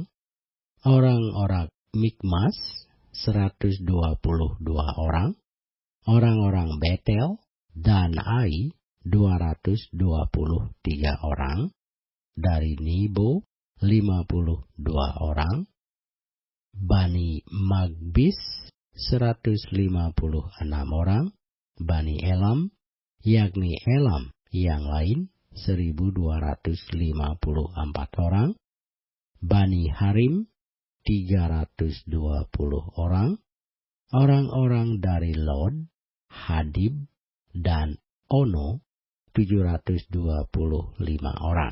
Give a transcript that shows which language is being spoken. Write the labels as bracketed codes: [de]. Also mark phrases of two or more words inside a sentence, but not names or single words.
[id] Orang-orang Mikmas 122 orang. Orang-orang Betel dan Ai 223 orang. Dari Nibo 52 orang. Bani Magbis 156 orang. Bani Elam, yakni Elam yang lain 1.254 orang. Bani Harim 320 orang. Orang-orang dari Lod, Hadib, dan Ono 725 orang.